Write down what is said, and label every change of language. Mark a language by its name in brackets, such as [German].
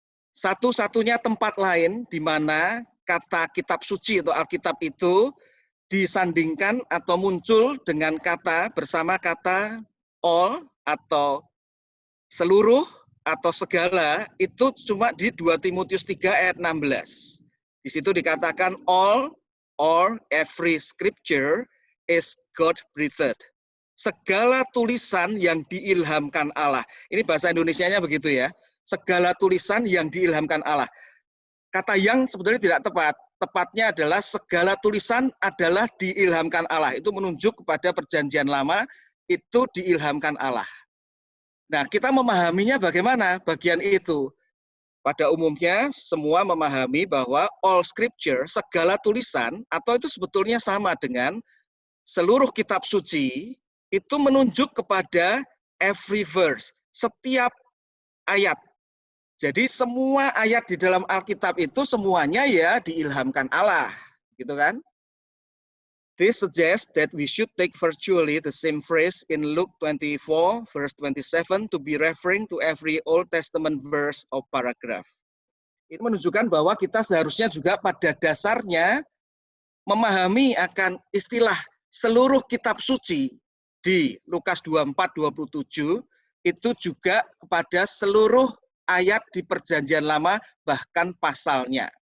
[Indonesian] Satu-satunya tempat lain di mana kata kitab suci atau Alkitab itu disandingkan atau muncul dengan kata bersama kata all atau seluruh atau segala itu cuma di 2 Timotius 3 ayat 16. Di situ dikatakan [English] all or every scripture is God-breathed. [Indonesian] segala tulisan yang diilhamkan Allah. Ini bahasa Indonesianya begitu ya. Segala tulisan yang diilhamkan Allah. Kata yang sebetulnya tidak tepat. Tepatnya adalah segala tulisan adalah diilhamkan Allah. Itu menunjuk kepada perjanjian lama, itu diilhamkan Allah. Nah, kita memahaminya bagaimana bagian itu. Pada umumnya, semua memahami bahwa [English] all scripture, [Indonesian] segala tulisan, atau itu sebetulnya sama dengan seluruh kitab suci, itu menunjuk kepada [English] every verse, [Indonesian] setiap ayat. Jadi semua ayat di dalam Alkitab itu semuanya ya diilhamkan Allah, gitu kan? [English] This suggests that we should take virtually the same phrase in Luke 24 verse 27 to be referring to every Old Testament verse or paragraph. [Indonesian] Ini menunjukkan bahwa kita seharusnya juga pada dasarnya memahami akan istilah seluruh kitab suci di Lukas 24:27 itu juga kepada seluruh ayat di perjanjian lama, bahkan pasalnya.